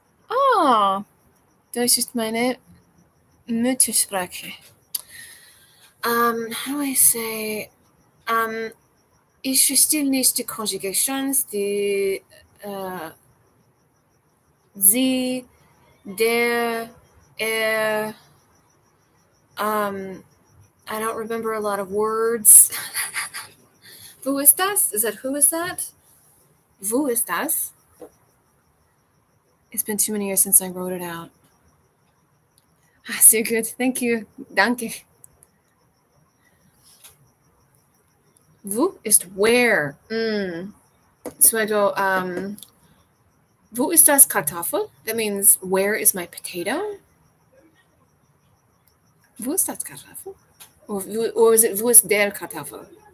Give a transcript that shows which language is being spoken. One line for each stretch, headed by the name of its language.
German: Oh, Deutsch ist meine Muttersprache.
English: How do I say?
German: Ich verstehe nicht die conjugations, die sie, der, er.
English: I don't remember a lot of words.
German: Wo ist das?
English: Is that who is that? Wo ist das? It's been too many years since I wrote it out. Ah, sehr good. Thank you. Danke.
German: Wo ist
English: where? So I go,
German: wo ist das Kartoffel?
English: That means where is my potato?
German: Wo ist das Kartoffel?
English: Or is it
German: wo ist der Kartoffel?